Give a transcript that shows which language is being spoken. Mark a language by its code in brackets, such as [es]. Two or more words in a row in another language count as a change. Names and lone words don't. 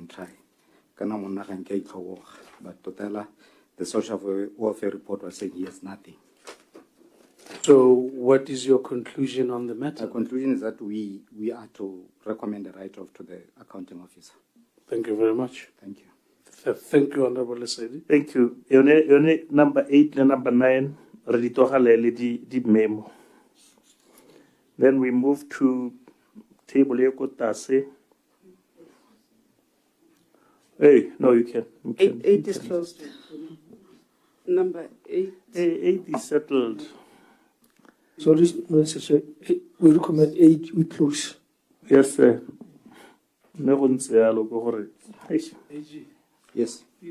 [en] But Totala, the social welfare report was saying he has nothing. So what is your conclusion on the matter? The conclusion is that we are to recommend a write-off to the accounting officer. Thank you very much. Thank you. Thank you, Honorable Lesedi. Thank you. Yone number 8 and number 9, [tn] re di memo. [en] Then we move to table [tn] e ko tase. [en] Hey, no, you can. Eight is closed. Number 8. 8 is settled. Sorry, Mr. Chair, we recommend 8, we close. Yes, sir. Yes.